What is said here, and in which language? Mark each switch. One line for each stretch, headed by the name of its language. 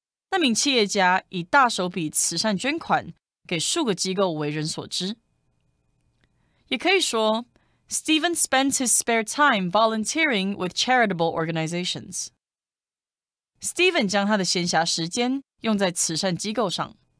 Chinese: 那名企业家以大手笔慈善捐款给数个机构为人所知。也可以说
English: Stephen spends his spare time volunteering with charitable organizations.
Chinese: Steven 将他的闲暇时间用在慈善机构上。